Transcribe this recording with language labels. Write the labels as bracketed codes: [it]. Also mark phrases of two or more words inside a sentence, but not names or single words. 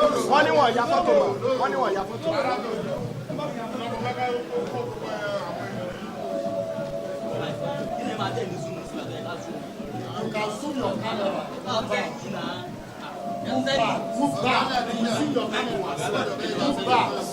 [yo] Wọ́n ní wọ́n ya fọ́tò mọ́. Wọ́n ní wọ́n ya fọ́tò mọ́. Kí ni màá tẹ̀ ní zoom sí àtẹ̀ ká zoom? [en] You can zoom your camera. Move back, Move back. You zoom your camera. Move back.